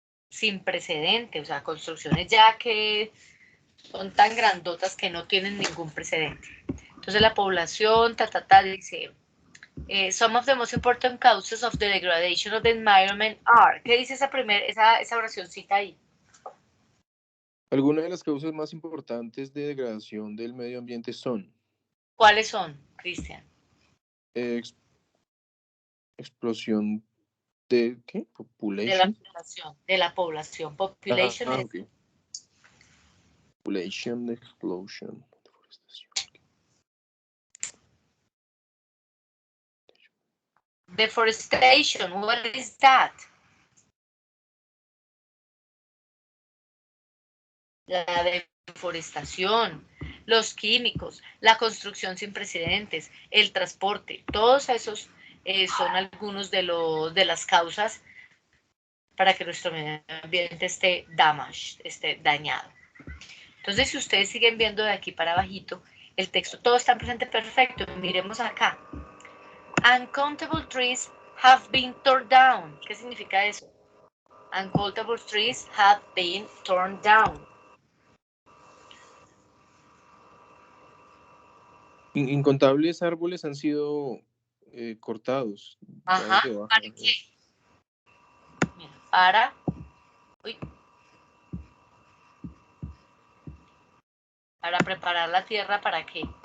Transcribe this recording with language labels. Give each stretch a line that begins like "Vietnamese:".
Spanish: Sin precedente, o sea, construcciones ya que son tan grandotas que no tienen ningún precedente. Entonces la población, dice,
English: Some of the most important causes of the degradation of the environment are.
Spanish: ¿Qué dice esa oracióncita ahí? Algunas de las causas más importantes de degradación del medio ambiente son. ¿Cuáles son, Cristian? Explosión de ¿qué? Population. De la población. Population es.
English: Okay. Population, explosion, deforestación. Deforestation, what is that?
Spanish: La deforestación, los químicos, la construcción sin precedentes, el transporte, todos esos son algunos de las causas para que nuestro medio ambiente esté dañado. Entonces, si ustedes siguen viendo de aquí para abajito, el texto todo está en presente perfecto. Miremos acá.
English: Uncountable trees have been torn down.
Spanish: ¿Qué significa eso?
English: Uncountable trees have been torn down.
Spanish: Incontables árboles han sido cortados. Ajá, ¿para qué? Mira, para preparar la tierra, ¿para qué?